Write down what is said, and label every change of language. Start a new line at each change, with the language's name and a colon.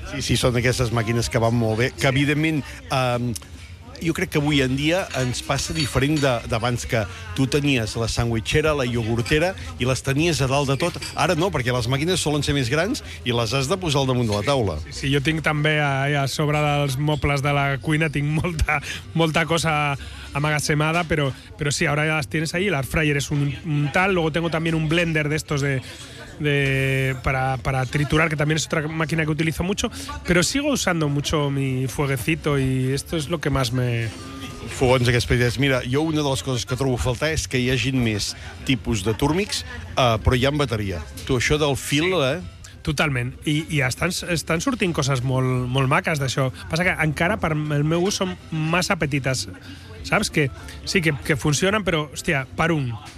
Catalan: Sí, són aquestes màquines que van molt bé, que sí. Evidentment... Jo crec que avui en dia ens passa diferent d'abans, que tu tenies la sandwichera, la iogurtera, i les tenies a dalt de tot. Ara no, perquè les màquines solen ser més grans i les has de posar al damunt de la taula. Sí, jo tinc també a sobre dels mobles de la cuina, tinc molta, molta cosa amagasemada, però sí, ara ja les tens ahí. L'air fryer és un tal,
Spanish: luego tengo también un blender d'estos de para triturar, que también es otra máquina que utilizo mucho, pero sigo usando mucho mi fueguecito y esto es lo que más me...
Catalan: Fogons, aquests petits. Mira, jo una de les coses que trobo a faltar és que hi hagin més tipus de túrmix, però hi ha bateria. Tu, això del fil... Sí, eh? Totalment. I estan sortint coses molt, molt maques d'això. Passa que encara per el meu ús són massa petites. Saps? Que sí, que funcionen, però, hòstia, per un...